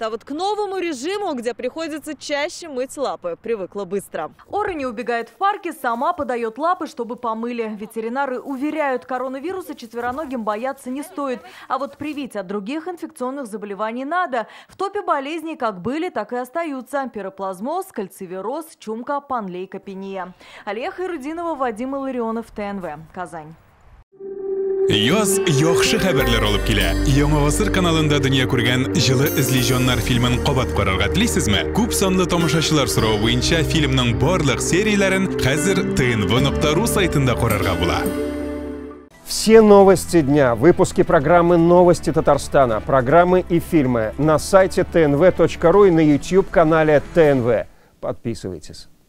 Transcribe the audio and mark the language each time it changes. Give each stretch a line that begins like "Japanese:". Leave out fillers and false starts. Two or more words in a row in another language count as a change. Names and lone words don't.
Russian: А вот к новому режиму, где приходится чаще мыть лапы, привыкла быстро. Ора не убегает в парке, сама подает лапы, чтобы помыли. Ветеринары уверяют, коронавируса четвероногим бояться не стоит. А вот привить от других инфекционных заболеваний надо. В топе болезней как были, так и остаются. Пироплазмоз, кальцивироз, чумка, панлейкопения. Алия Хайрудинова, Вадим Илларионов, ТНВ, Казань.
Tatar: Яз яхшы хәбәрләр алып килә. Яңа гасыр каналында дөнья күргән җылы эзле фильмын кабат карарга телисезме? Күп санлы тамашачылар соравы буенча фильмның барлык серияләрен хәзер tnv.ru сайтында карарга була.
Russian: Все новости дня, выпуски программы «Новости Татарстана», программы и фильмы на сайте tnv.ru и на YouTube-канале ТНВ. Подписывайтесь.